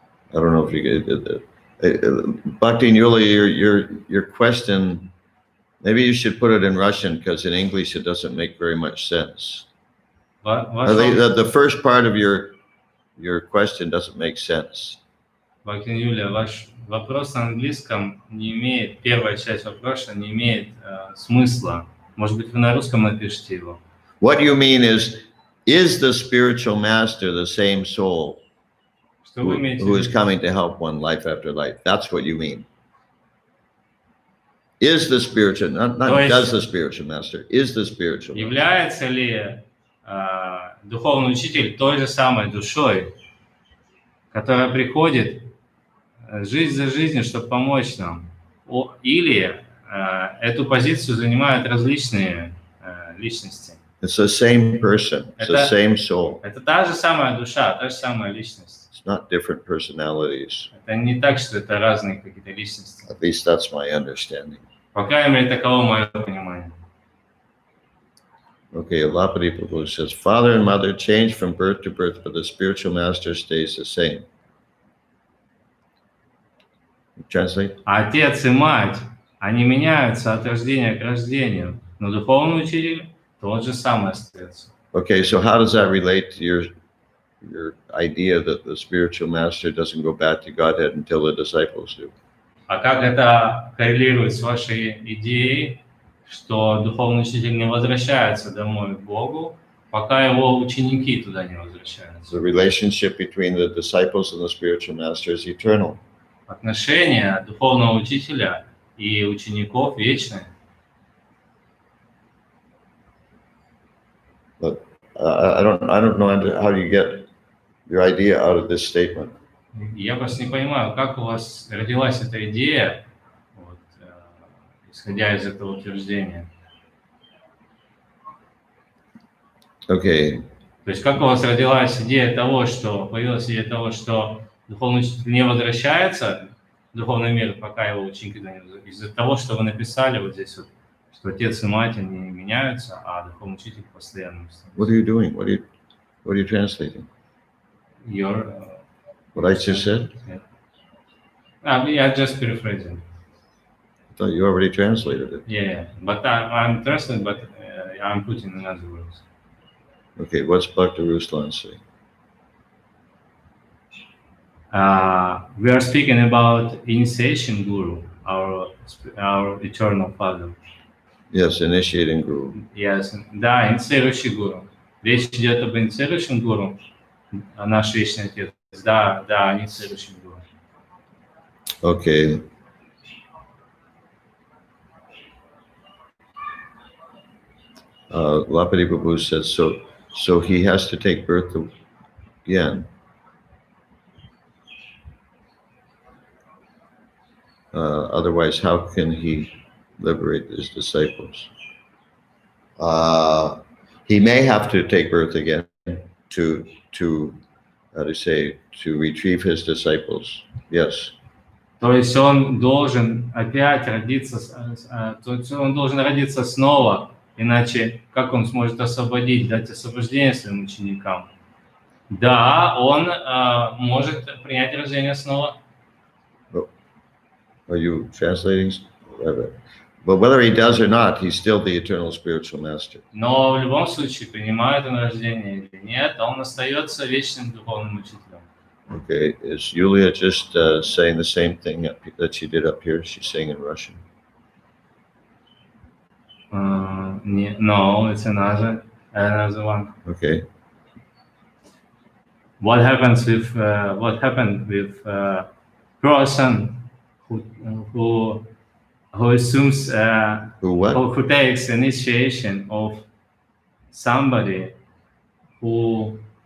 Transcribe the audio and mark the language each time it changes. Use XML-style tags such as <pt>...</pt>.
<en>I don't know if you get that. Bhakti and Yulia, your question, maybe you should put it in Russian because in English it doesn't make very much sense. The first part of your question doesn't make sense.</en> <ru>Бхакти Юлия, ваш вопрос на английском не имеет, первая часть вопроса не имеет смысла. Может быть, вы на русском напишите его.</ru> <en>What you mean is the spiritual master the same soul who is coming to help one life after life? That's what you mean. Is the spiritual, not does the spiritual master, is the spiritual master.</en> <ru>Является ли духовный учитель той же самой душой, которая приходит жизнь за жизнью, чтобы помочь нам? Или эту позицию занимают различные личности?</ru> <en>It's the same person. It's the same soul.</en> <ru>Это та же самая душа, та же самая личность.</ru> <en>It's not different personalities.</en> <ru>Это не так, что это разные какие-то личности.</ru> <en>At least that's my understanding.</en> <ru>По крайней мере, таково мое понимание.</ru> <en>Okay, Alapati Prabhu says, father and mother change from birth to birth, but the spiritual master stays the same. Translate.</en> <ru>Отец и мать, они меняются от рождения к рождению, но духовный учитель тот же самый остается.</ru> <en>Okay, so how does that relate to your idea that the spiritual master doesn't go back to Godhead until the disciples do?</en> <ru>А как это коррелирует с вашей идеей, что духовный учитель не возвращается домой к Богу, пока его ученики туда не возвращаются?</ru> <en>The relationship between the disciples and the spiritual master is eternal.</en> <ru>Отношения духовного учителя и учеников вечны.</ru> <en>But I don't know how you get your idea out of this statement.</en> <ru>Я просто не понимаю, как у вас родилась эта идея, вот, исходя из этого утверждения.</ru> <en>Okay,</en> <ru>То есть как у вас родилась идея того, что появилась идея того, что духовный учитель не возвращается в духовный мир, пока его ученики туда не возвращаются, из-за того, что вы написали вот здесь вот, что отец и мать не меняются, а духовный учитель постоянно.</ru> <en>what are you doing? What are you translating? What I just said? I'm just paraphrasing. I thought you already translated it. Yeah, but I'm translating, but I'm putting in other words. Okay, what's Bhakti Ruslan say? We are speaking about initiation guru, our eternal father. Yes, initiating guru.</en> <ru>Yes, да, инициирующий гуру. Речь идет об инициирующем гуру, наш вечный отец. Да, инициирующий гуру.</ru> <en>Okay. Lapati Babu says, so he has to take birth again. Otherwise, how can he liberate his disciples? He may have to take birth again to retrieve his disciples. Yes.</en> <ru>То есть он должен опять родиться, то есть он должен родиться снова, иначе как он сможет дать освобождение своим ученикам? Да, он может принять рождение снова.</ru> <en>Are you translating? But whether he does or not, he's still the eternal spiritual master.</en> <ru>Но в любом случае, принимает он рождение или нет, он остается вечным духовным учителем.</ru> <en>Okay, is Yulia just saying the same thing that she did up here? She's saying in Russian. No, it's another one. Okay. What happened with person who assumes who takes initiation of somebody who</en>